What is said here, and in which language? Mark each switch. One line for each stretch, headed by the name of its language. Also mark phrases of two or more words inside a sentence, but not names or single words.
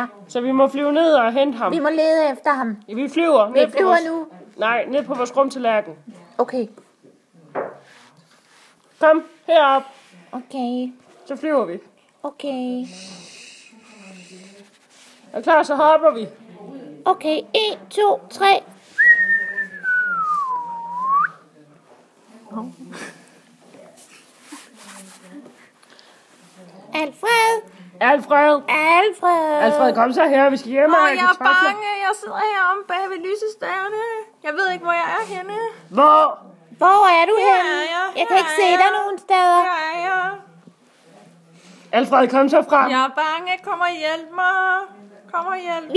Danish: Så vi må flyve ned og hente ham. Vi må lede efter ham. Ja, vi flyver. Vi flyver nu. Nej, ned på vores rumtallerken. Okay. Kom, herop. Okay. Så flyver vi. Okay. Er klar, så hopper vi. Okay. 1, 2, 3. Alfred. Alfred. Alfred. Alfred, kom så her. Vi skal hjem og Åh, have jeg er kartofler. bange. Jeg sidder heromme bag ved lysestagerne. Jeg ved ikke, hvor jeg er henne. Hvor? Hvor er du Her henne? er jeg. Jeg kan ikke se dig nogen steder. Her er jeg. Alfred, kom så frem. Jeg er bange. Kom og hjælp mig. Kom og hjælp mig.